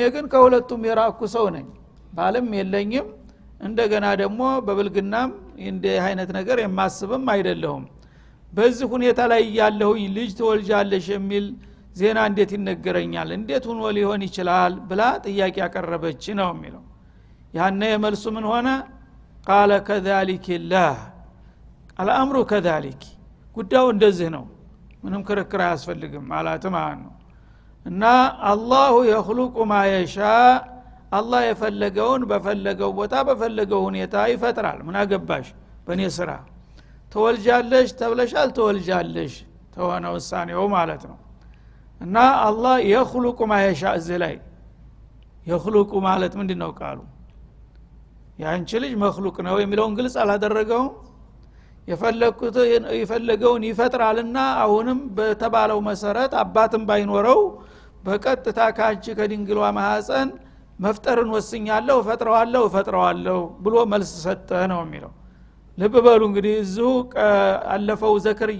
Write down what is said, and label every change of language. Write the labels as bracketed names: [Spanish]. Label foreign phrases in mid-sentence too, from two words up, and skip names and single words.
[Amharic] ግን ከሁለቱም የራኩ ሰው ነኝ ባልም የለኝም እንደገና ደግሞ በብልግናም እንደ አይነት ነገር የማስብም አይደለሁም በዚህ ሁኔታ ላይ ያለው ልጅ ትወልጃለሽ የሚል ዜና እንዴት ይነገረኛል እንዴት ሆኖ ሊሆን ይችላል ብላ ጥያቄ ያቀረበች ነው የሚለው ያነ የመልሱ ምን ሆነ قال [Arabic] كذلك الله الامر كذلك [Amharic] ጉዳዩ እንደዚህ ነው ምንም ክርክር አያስፈልግም ማለት ነው እና [Arabic] الله يخلق ما يشاء [Amharic] አላህ የፈለገውን በፈለገው ቦታ በፈለገው ሁኔታ ይፈጥራል ምን አገባሽ በእኔ ስራ ተወልጃለሽ ተብለሻል ተወልጃለሽ ተሆነ ውሳኔው ማለት ነው እና አላህ [Arabic] يخلق ما يشاء [Amharic] እዚህ يخلق ማለት ምንድነው ቃሉ ያንቺ ልጅ መخلوቅ ነው የሚለውን ግልጽ አላደረገውም የፈለገውን ይፈጥራልና አሁንም በተባለው መሰረት አባትም ባይኖረው በቀጥታ ካንቺ ከድንግሏ ማህፀን መፍጠርን ወስኛለሁ ፈጥረዋለሁ ብሎ መልስ ሰጠ ነው የሚለው ልብ በሉ እንግዲህ እዚሁ አለፈው ዘከርያ